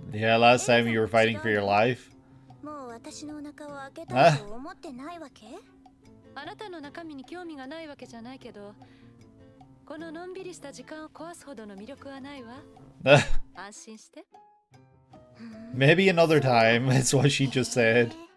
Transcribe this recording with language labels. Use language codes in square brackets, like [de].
[en] Yeah, last time you were fighting for your life. [ja] もう私のお腹を開けたいと思ってないわけ？あなたの中身に興味がないわけじゃないけど、こののんびりした時間を壊すほどの魅力はないわ。安心して。 [en] Maybe another time, is what she just said.